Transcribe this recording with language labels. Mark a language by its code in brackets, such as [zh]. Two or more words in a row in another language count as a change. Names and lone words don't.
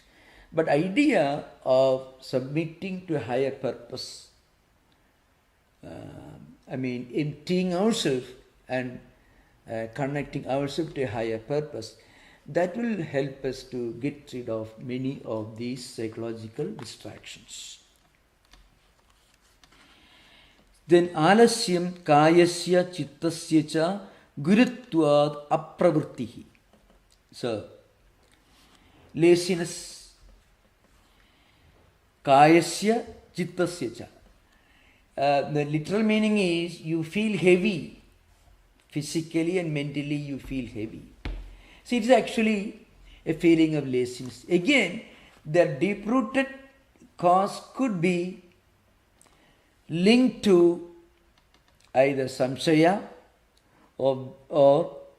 [en] But idea of submitting to a higher purpose, emptying ourselves and connecting ourselves to a higher purpose, that will help us to get rid of many of these psychological distractions. [sa] Then alasyam kayasya chittasya cha gurutvad apravrittihi. [en] So, laziness [sa] kayasya chittasya cha. [en] The literal meaning is you feel heavy. Physically and mentally you feel heavy. So it is actually a feeling of laziness. Again, the deep-rooted cause could be linked to either samshaya or